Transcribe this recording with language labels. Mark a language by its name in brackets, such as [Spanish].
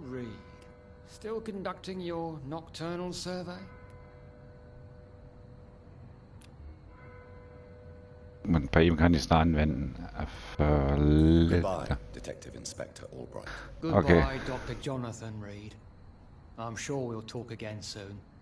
[English] Reid, still conducting your nocturnal survey? [German] Und bei ihm kann ich es da anwenden. [English] Goodbye, Detective Inspector Albright. Goodbye, Okay. Dr. Jonathan Reid. I'm sure we'll talk again soon.